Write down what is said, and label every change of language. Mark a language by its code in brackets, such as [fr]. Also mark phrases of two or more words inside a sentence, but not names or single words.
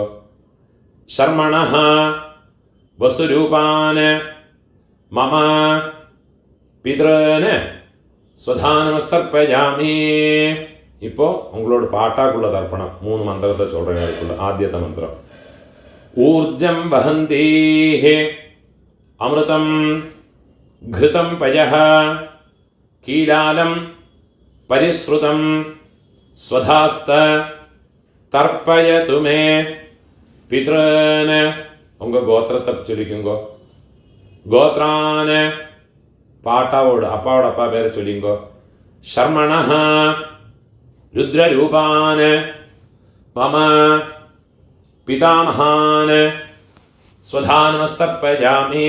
[sa] शर्मणः वसुरूपान मम पितरन स्वधानमस्तर्पयामि. [ta] இப்போ உங்களோட பாட்டாக்குள்ள தர்ப்பணம். 3 மந்திரத்தை சொல்கிறேன். அதுக்குள்ள ஆத்தியத்த மந்திரம். [sa] ऊर्जं वहन्तीः अमृतम् घृतं पयः कीलालं परिश्रुतं स्वधास्त तर्पयतु मे पितॄन्. [ta] உங்கள் கோத்திரத்தை சொல்லிக்குங்கோ. கோத்ரான பாட்டாவோட அப்பாவோட அப்பா பேரை சொல்லிங்கோ. [sa] शर्मणः रुद्ररूपान् मम पितामहान् स्वधानमस्तर्पयामि.